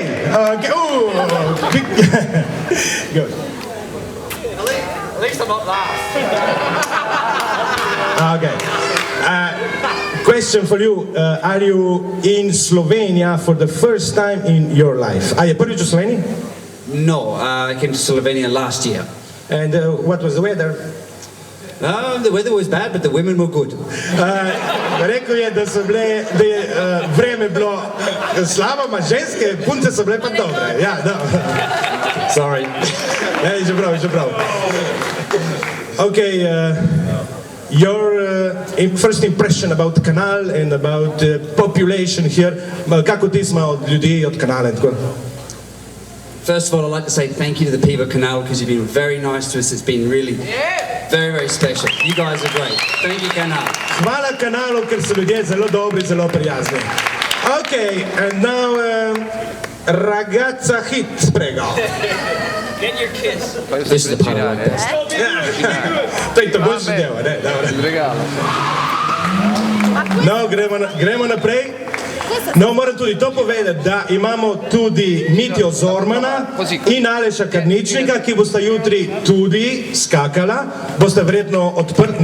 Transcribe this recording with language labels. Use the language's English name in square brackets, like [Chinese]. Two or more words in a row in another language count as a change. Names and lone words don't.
[English] Okay. Oh, good. At least I'm not last. Okay. Question for you. Are you in Slovenia for the first time in your life? [Slovenian] A je prvič v Sloveniji? [English] No, I came to Slovenia last year. And what was the weather? The weather was bad, but the women were good. [Slovenian] Rekel je, da je vreme bilo slabo, ma ženske, punce so bile pa dobre. Ja, dobro. Sorry. Ja, že prav. [English] Okay, your first impression about the canal and about the population here. [Slovenian] Kako ti smo od ljudi, od kanala in tako? [English] First of all, I'd like to say thank you to the people of Canal because you've been very nice to us. It's been really very, very special. You guys are great. Thank you, Canal. [Slovenian] Hvala kanalu, ker so ljudje zelo dobri, zelo prijazni. [English] Okay, and now ragazza hit, prego. Get your kiss. This is the part I like best. [Slovenian] To je to boljši del, ne? Dobro. No, gremo naprej. No, moram tudi to povedati, da imamo tudi Mitjo Zormana in Aleša Karničnika, ki bosta jutri tudi skakala. Bosta verjetno odprti.